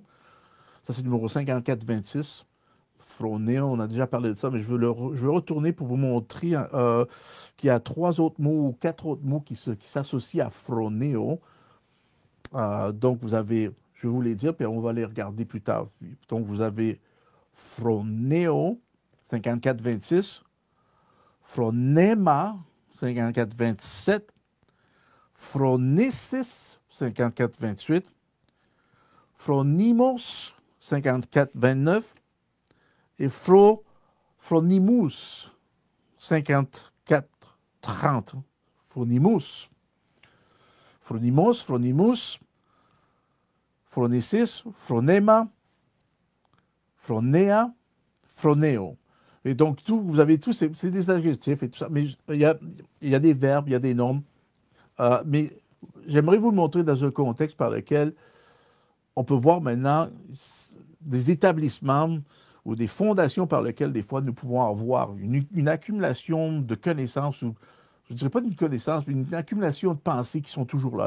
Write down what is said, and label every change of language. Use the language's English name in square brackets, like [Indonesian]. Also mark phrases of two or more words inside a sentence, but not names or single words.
[French] Ça, c'est le numéro 5426. Phronéo, on a déjà parlé de ça, mais je veux retourner pour vous montrer qu'il y a 3 autres mots ou 4 autres mots qui s'associent à phronéo. Donc, vous avez, je vais vous les dire, puis on va les regarder plus tard. Donc, vous avez phronéo, 5426. Phronema, 5427. Phronesis, 5428. Phronimos, 5429. Et Phronimus, 5430. Phronimus. Phronimos, Phronimus, Phronesis, Phronema, Phronéa, Phronéo. Et donc, vous avez tous, c'est des adjectifs et tout ça, mais il y a des verbes, il y a des noms. Mais j'aimerais vous le montrer dans un contexte par lequel on peut voir maintenant des établissements ou des fondations par lesquelles, des fois, nous pouvons avoir une accumulation de connaissances, ou je ne dirais pas d'une connaissance, mais une accumulation de pensées qui sont toujours là.